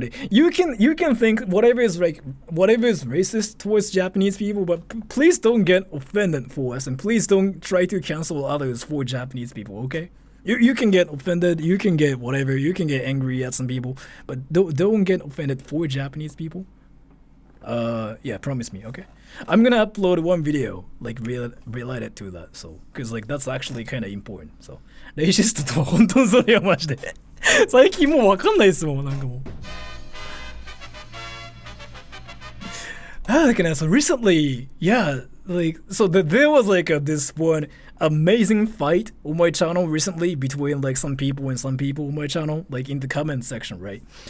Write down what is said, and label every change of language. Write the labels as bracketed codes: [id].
[en] You can think whatever is racist towards Japanese people, but please don't get offended for us, and please don't try to cancel others for Japanese people. Okay? You can get offended, you can get whatever, you can get angry at some people, but don't get offended for Japanese people. Yeah, promise me, okay? I'm gonna upload one video like related to that, so because like that's actually kind of important. [ja] So レイシストとは本当にそれよマジで。最近もうわかんないですもん、なんかもう。 [en] Like, so recently, yeah, like, so there was like this one amazing fight on my channel recently between like some people and some people on my channel, like in the comment section, right?